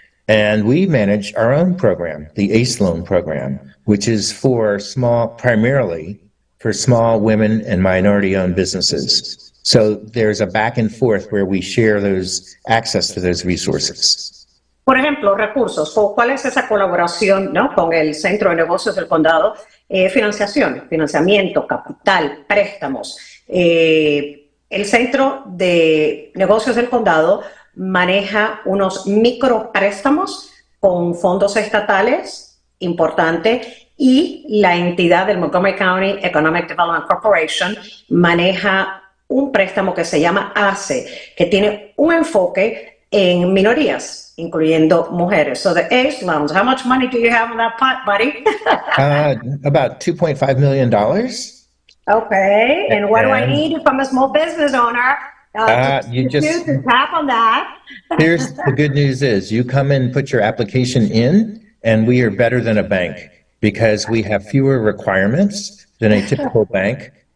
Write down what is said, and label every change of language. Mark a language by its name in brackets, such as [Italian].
[English] And we manage our own program, the ACE loan program, which is primarily for small women and minority-owned businesses. So there's a back and forth where we share those access to those resources. [Spanish] Por ejemplo, recursos. ¿Cuál es esa colaboración, ¿no?, con el Centro de Negocios del Condado? Financiamiento, capital, préstamos. El Centro de Negocios del Condado maneja unos micropréstamos con fondos estatales, importante, y la entidad del Montgomery County Economic Development Corporation maneja un préstamo que se llama ACE, que tiene un enfoque en minorías, incluyendo mujeres. [English] So the ACE loans, how much money do you have in that pot, buddy? About $2.5 million. Okay, and what do I need if I'm a small business owner? To tap on that. Here's the good news is you come and put your application in, and we are better than a bank because we have fewer requirements than a typical bank.